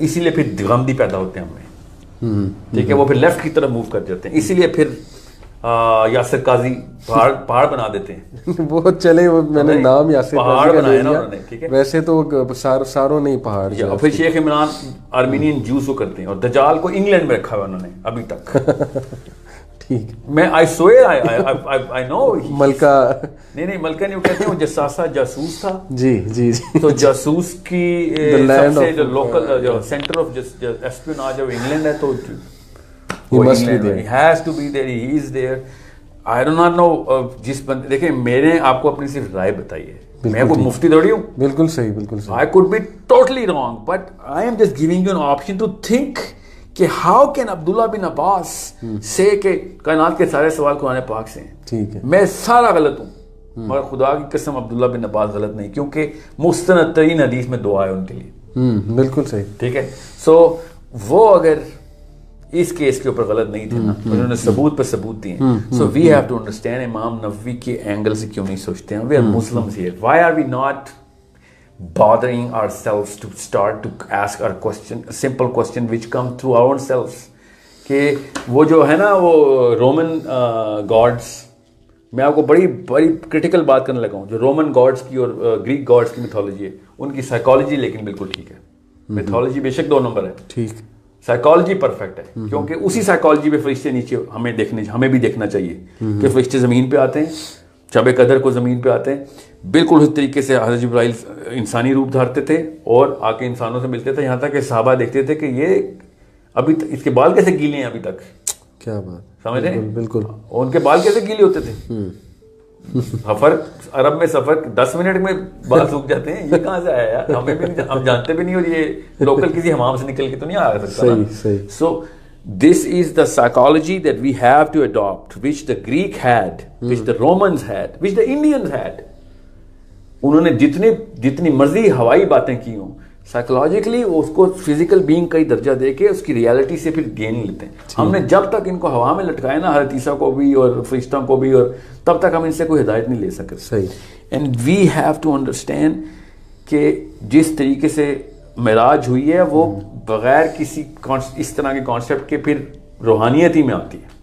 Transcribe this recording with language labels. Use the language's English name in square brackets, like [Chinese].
[Urdu] اسی لیے پھر غمدی پیدا ہوتے ہیں ہمیں. ٹھیک ہے, وہ پھر لیفٹ کی طرف موو کر جاتے ہیں. اسی لیے پھر یاسر قاضی پہاڑ بنا دیتے ہیں. وہ چلے, وہ میں نے نام یاسر پہاڑ بنایا نا انہوں نے. ٹھیک ہے, ویسے تو ساروں نہیں پہاڑ. اور پھر شیخ عمران آرمینین جوس کو کرتے ہیں, اور دجال کو انگلینڈ میں رکھا ہوا انہوں نے ابھی تک. ٹھیک, [English] میں I swear I know [Urdu] ملکہ نہیں ملکہ نہیں, وہ کہتے ہیں وہ جساسہ جاسوس تھا. جی جی جی. تو جاسوس کی سب سے جو لوکل جو سینٹر آف اسپیوناج ہے وہ انگلینڈ ہے. تو [English] he must be there. He has to be there. He is there. I do not know. [Urdu] جس بندے دیکھیں, میں نے آپ کو اپنی صرف رائے بتائی ہے, میں کوئی مفتی تھوڑی ہوں. بالکل صحیح, بالکل صحیح. [English] I could be totally wrong, but I am just giving you an option to think کہ how can [Urdu] عبداللہ بن عباس سے کہ کائنات کے سارے سوال قرآن پاک سے ہیں. ٹھیک ہے, میں سارا غلط ہوں, مگر خدا کی قسم عبداللہ بن عباس غلط نہیں, کیونکہ مستند ترین حدیث میں دعا ہے ان کے لیے. بالکل صحیح. ٹھیک ہے, سو وہ اگر اس کیس کے اوپر غلط نہیں تھے نا, انہوں نے ثبوت پہ ثبوت دیے. [English] so we have to understand [Urdu] امام نووی کے اینگل سے کیوں نہیں سوچتے ہیں. [English] We are Muslims here, why are we not bothering ourselves to start to ask our question, a simple question which come through our own selves. [Urdu] کہ وہ جو ہے نا وہ رومن گاڈس میں آپ کو بڑی بڑی کرٹیکل بات کرنے لگا ہوں. جو رومن گاڈس کی اور گریک گاڈس کی میتھولوجی ہے, ان کی سائیکالوجی لیکن بالکل ٹھیک ہے. میتھولوجی بے شک 2 نمبر ہے, ٹھیک, سائیکالوجی پرفیکٹ ہے, کیونکہ اسی سائیکالوجی پہ فرشتے نیچے ہمیں بھی دیکھنا چاہیے کہ فرشتے زمین پہ آتے ہیں, شب قدر کو زمین پہ آتے ہیں, بالکل اس طریقے سے حضرت جبرائیل انسانی روپ دھارتے تھے اور آ کے انسانوں سے ملتے تھے, یہاں تک کہ صحابہ دیکھتے تھے کہ یہ ابھی اس کے بال کیسے گیلے ہیں ابھی تک. کیا بات, سمجھ رہے ہیں, بالکل. ان کے بال کیسے گیلے ہوتے تھے. سفر عرب میں سفر 10 منٹ میں بال سوکھ جاتے ہیں, یہ کہاں سے آیا یار, ہمیں بھی ہم جانتے بھی نہیں, اور یہ لوکل کسی حمام سے نکل کے تو نہیں آ سکتا نا. [English] So this is the psychology that we have to adopt, which the Greek had, which the Romans had, which the Indians had. [Urdu] انہوں نے جتنی مرضی ہوائی باتیں کی ہوں, سائیکولوجیکلی اس کو فزیکل بینگ کا ہی درجہ دے کے اس کی ریالٹی سے پھر گین لیتے ہیں. ہم نے جب تک ان کو ہوا میں لٹکایا نا, حضرت عیسیٰ کو بھی اور فرشتوں کو بھی, اور تب تک ہم ان سے کوئی ہدایت نہیں لے سکتے. صحیح. [English] and we have to understand [Urdu] کہ جس طریقے سے معراج ہوئی ہے وہ بغیر کسی اس طرح کے کانسیپٹ کے پھر روحانیت ہی میں آتی ہے.